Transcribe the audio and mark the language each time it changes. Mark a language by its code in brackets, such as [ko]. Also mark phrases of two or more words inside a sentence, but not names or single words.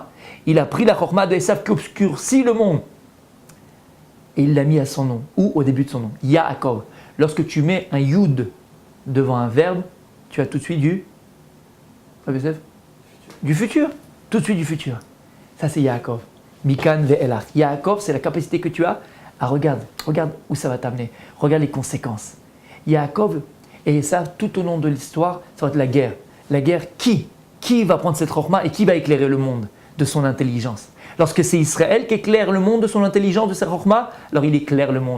[fr] Il a pris la Chokhma de Esav qui obscurcit le monde. Et il l'a mis à son nom, ou au début de son nom, Yaakov. Lorsque tu mets un Yud devant un verbe, tu as tout de suite du futur. Tout de suite du futur. Ça, c'est Yaakov. [he] מכאן ואילך. [fr] Yaakov, c'est la capacité que tu as à regarde où ça va t'amener. Regarde les conséquences. Yaakov, et ça, tout au long de l'histoire, ça va être la guerre. La guerre, qui va prendre cette Chokhma et qui va éclairer le monde de son intelligence? Lorsque c'est Israël qui éclaire le monde de son intelligence, de sa Chokhma, alors il éclaire le monde.